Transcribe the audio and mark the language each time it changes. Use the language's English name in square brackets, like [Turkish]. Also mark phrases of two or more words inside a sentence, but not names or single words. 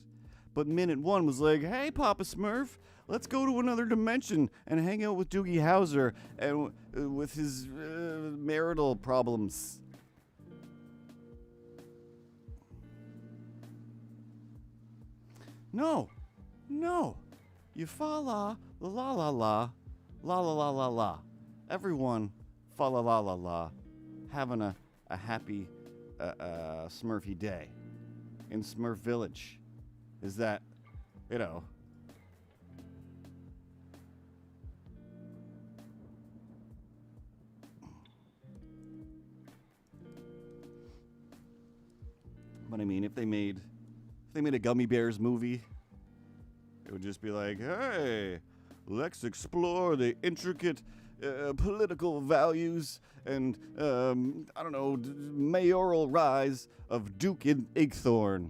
[English] But minute one was like, hey, Papa Smurf, let's go to another dimension and hang out with Doogie Howser and with his marital problems. No. You fa la la la la la la la la la. Everyone fa la la la la, having a happy Smurfy day in Smurf Village. Is that, But I mean, if they made a Gummy Bears movie, it would just be like, hey, let's explore the intricate political values and, mayoral rise of Duke Igthorn.